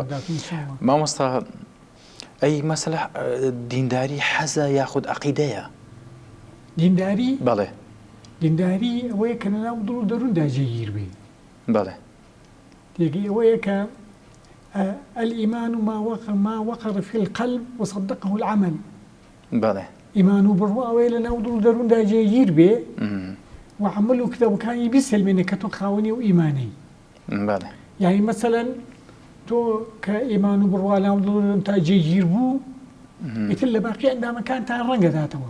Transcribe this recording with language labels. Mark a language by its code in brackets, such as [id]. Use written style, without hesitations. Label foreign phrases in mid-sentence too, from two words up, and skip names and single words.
[ckb] مامۆستا ئەی مەسەلە دینداری حەزە یاخود عەقیدەیە؟ دینداری؟ بەڵێ دینداری ئەوەیە کە لەناو دڵ و دەرووندا جێگیر بێ. بەڵێ تێگەی ئەوەیە کە [ar] الئیمان ما وقر في القلب وصدقه العمل. [ckb] بەڵێ ئیمان و بڕوا ئەوەیە لەناو دڵ و دەرووندا جێگیر بێ و عەمەل و کتەبەکانی بیسەلمێنێ کە تۆ خاوەنی و ئیمانەی. بەڵێ یعنی مەسەلەن تۆ کە ئیمان و بڕوا لەناو دڵ و دەرووندا جێگیر بوو ئیتر لە باقی ئەندامەکانتان ڕەنگە داتەوە.